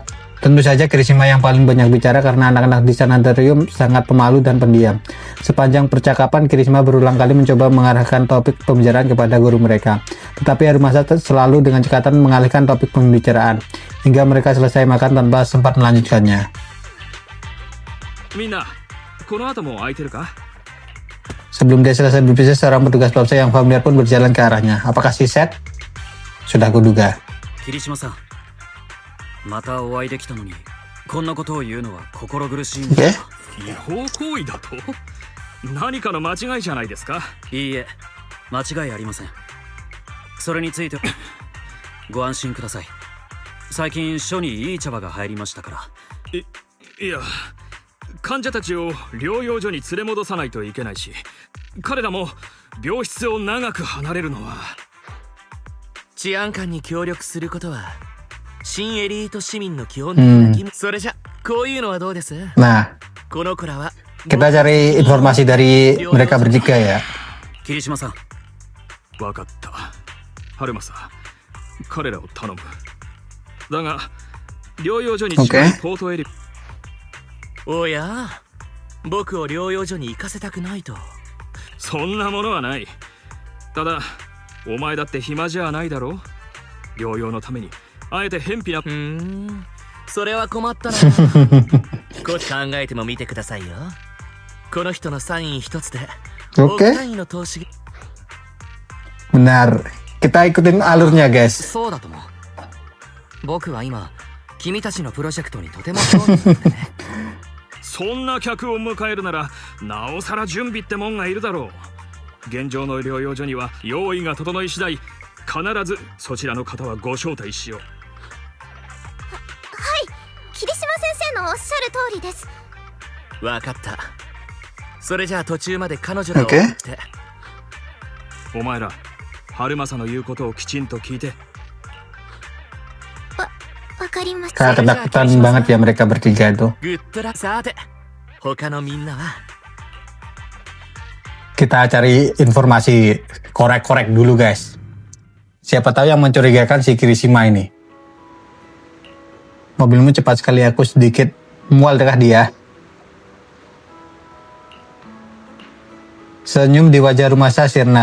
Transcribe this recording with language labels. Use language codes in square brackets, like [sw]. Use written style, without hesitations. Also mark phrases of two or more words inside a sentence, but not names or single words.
[id] Tentu saja Kirishima yang paling banyak bicara karena anak-anak di sanitarium sangat pemalu dan pendiam. Sepanjang percakapan, Kirishima berulang kali mencoba mengarahkan topik pembicaraan kepada guru mereka. Tetapi Harumasa selalu dengan cekatan mengalihkan topik pembicaraan, hingga mereka selesai makan tanpa sempat melanjutkannya. [ja] みんな、この後も空いてるか？ [id] Sebelum dia selesai berbicara, seorang petugas polsek yang familiar pun berjalan ke arahnya. Apakah si Seth? Sudah kuduga. [ja] 霧島さん、またお会いできたのにこんなことを言うのは心苦しいんだ。違法行為だと？何かの間違いじゃないですか？いいえ、間違いありません。それについてご安心ください。最近署にいい茶葉が入りましたから。いや、患者たちを療養所に連れ戻さないといけないし、彼らも病室を長く離れるのは。治安官に協力することは新エリート市民の基本的な義務。それじゃこういうのはどうです？ [id] Nah, [ja] この子らは [id] kita cari informasi dari mereka bertiga ya. [ja] 霧島さん、わかった。春政、彼らを頼む。だが、療養所に近いポートエリ。おや、僕を療養所に行かせたくないと。そんなものはない。ただ、お前だって暇じゃないだろう。療養のためにあえて偏僻な。それは困ったな。少し考えてもみてくださいよ。この人のサイン一つで [id] Oke, [ja] 億単位の投資。 [id] benar. Kita ikutin alurnya, guys. [ja] そうだと思う。僕は今君たちのプロジェクトにとても興味があってね。そんな客を迎えるならなおさら準備ってもんがいるだろう。現状の療養所には用意が整い次第必ずそちらの方はご招待しよう。はい、霧島先生のおっしゃる通りです。わかった。それじゃあ途中まで彼女らを追って。お前ら春政の言うことをきちんと聞いて。わかりました。 [id] Kayak ketakutan banget ya mereka bertiga itu. [ja] グッドラック。さて他のみんなは。 [id] Kita cari informasi, korek-korek dulu guys. Siapa tahu yang mencurigakan si Kirishima ini. Mobilmu cepat sekali, aku sedikit mual dekat dia. Senyum di wajah Rumasa sirna.